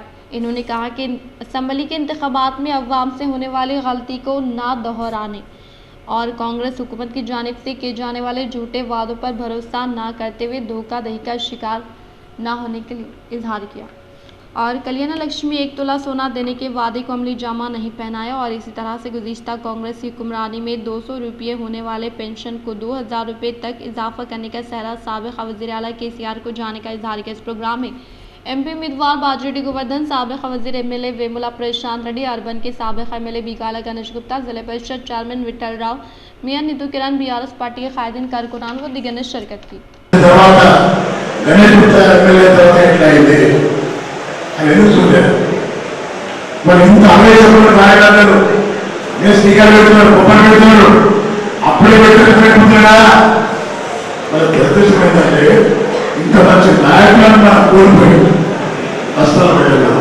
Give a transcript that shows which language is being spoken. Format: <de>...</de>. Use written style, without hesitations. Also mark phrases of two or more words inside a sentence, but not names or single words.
<ur>انہوں نے کہا کہ اسمبلی کے انتخابات میں عوام سے ہونے والی غلطی کو نہ دہرانے اور کانگریس حکومت کی جانب سے کیے جانے والے جھوٹے وعدوں پر بھروسہ نہ کرتے ہوئے دھوکہ دہی کا شکار نہ ہونے کے لیے اظہار کیا اور کلیانہ لکشمی 1 تولہ سونا دینے کے وعدے کو عملی جامہ نہیں پہنایا اور اسی طرح سے گزشتہ کانگریس حکمرانی میں 200 روپے ہونے والے پینشن کو 2000 روپے تک اضافہ کرنے کا سہرا سابق وزیر اعلیٰ KCR کو جانے کا اظہار کیا۔ اس پروگرام میں MP امیدوار باجیریڈی گوردھن، سابق وزیر MLA ویمولا پرشانت ریڈی، اربن کے سابق MLA بیگالا گنیش گپتا، ضلع پریشد چیئرمین وٹل راؤ، میاں ندو کرن، BRS پارٹی کے قائدین، کارکنان و دیگر نے شرکت کی۔</ur> <te>మరి ఇంత ఆవేశపడిన నాయకులు నేను స్పీకర్ పెడుతున్నాడు, కుప్పలు పెడుతున్నాడు, అప్పుడే పెట్టుకుంటున్నా మరి దురదృష్టం ఏంటంటే ఇంత మంచి నాయకులను మనం కోల్పోయి కష్టాలు పెట్టగలం.</te>